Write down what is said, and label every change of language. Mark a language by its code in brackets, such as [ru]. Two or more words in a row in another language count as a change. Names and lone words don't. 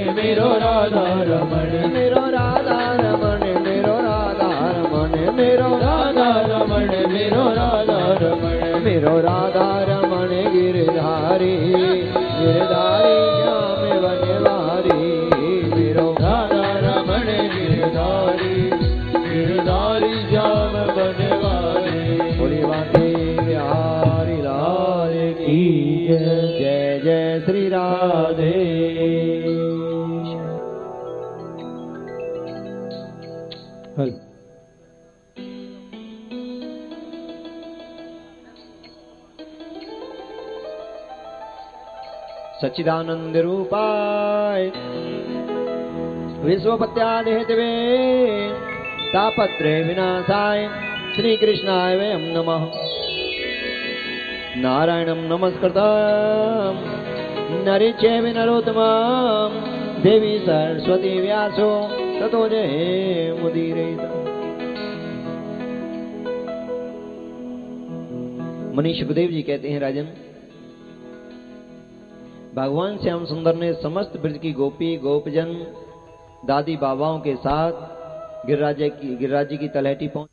[bra] मेरो राधा रमण, मेरो राधा रमण, मेरो राधा रमण, मेरो राधा रमण, मेरो राधा रमण, मेरो राधा रमण गिरधारी, गिरधारी श्याम बनवारी, मेरो राधा रमण गिरधारी, गिरधारी श्याम बनवारी। [hi] बोली बांके बिहारी लाल की जय, जय श्री राधे। [sa] हल सच्चिदानंद रूपाय विश्वपत्यादि हेतवे तापत्रे विनाशाय श्री कृष्णाय वयं नमः। नारायणं नमस्कृतं नरे चैव नरोत्तमं देवी सरस्वती व्यासो ततो जयमुदीरयेत्। [hi] मनीष सुखदेव जी कहते हैं, राजन, भगवान श्याम सुंदर ने समस्त ब्रज की गोपी गोपजन दादी बाबाओं के साथ गिरिराज जी की तलहटी पहुंच।